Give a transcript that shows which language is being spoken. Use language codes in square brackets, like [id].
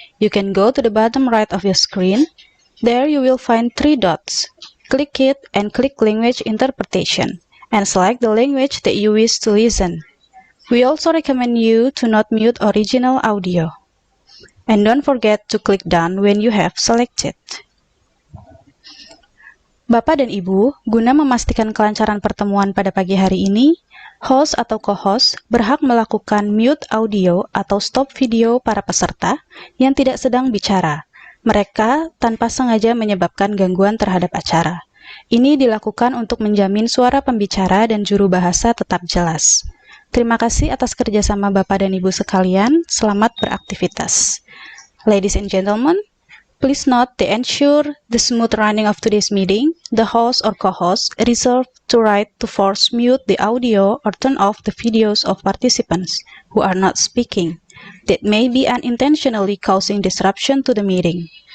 [en] You can go to the bottom right of your screen. There you will find 3 dots. Click it and click Language Interpretation, and select the language that you wish to listen. We also recommend you to not mute original audio. And don't forget to click done when you have selected. [id] Bapak dan Ibu, guna memastikan kelancaran pertemuan pada pagi hari ini, host atau co-host berhak melakukan mute audio atau stop video para peserta yang tidak sedang bicara. Mereka tanpa sengaja menyebabkan gangguan terhadap acara. Ini dilakukan untuk menjamin suara pembicara dan juru bahasa tetap jelas. Terima kasih atas kerjasama Bapak dan Ibu sekalian. Selamat beraktivitas. [en] Ladies and gentlemen, please note to ensure the smooth running of today's meeting, the host or co-host reserve the right to force mute the audio or turn off the videos of participants who are not speaking that may be unintentionally causing disruption to the meeting.